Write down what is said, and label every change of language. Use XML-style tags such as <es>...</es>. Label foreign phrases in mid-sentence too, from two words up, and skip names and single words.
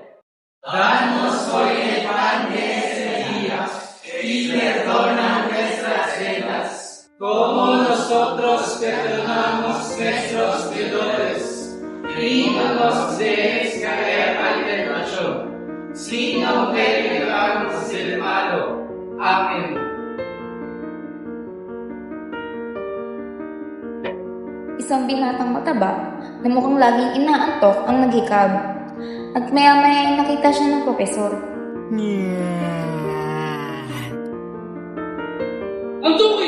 <es>Danos hoy el pan de este día, y perdona nuestras deudas, como nosotros perdonamos nuestros deudores. Y no nos dejes caer al tentación, sino que librarnos del malo. Amén.</es> <tl>Isang binatang mataba na mukhang laging inaantok ang naghikab. At maya-maya ay nakita siya ng propesor. Ang tukoy!</tl>